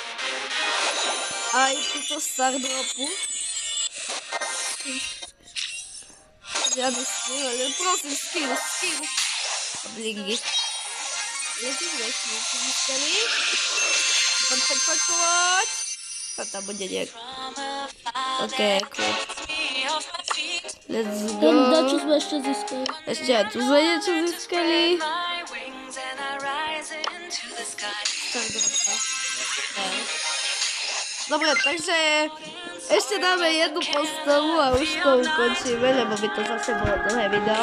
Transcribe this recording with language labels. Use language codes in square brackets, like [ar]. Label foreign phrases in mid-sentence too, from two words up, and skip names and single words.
[sk] Aj túto Stardropu. Žiadny skill, ale prosím, skill. A blingy. Letí sme získali. Poď. A tam bude nejak. [en] OK, cool. Let's go. [sk] Čo sme ešte získali? Ešte aj tu sme niečo získali. Dobre, takže ešte dáme jednu postavu a už to ukončíme, lebo by to zase bolo dlhé video.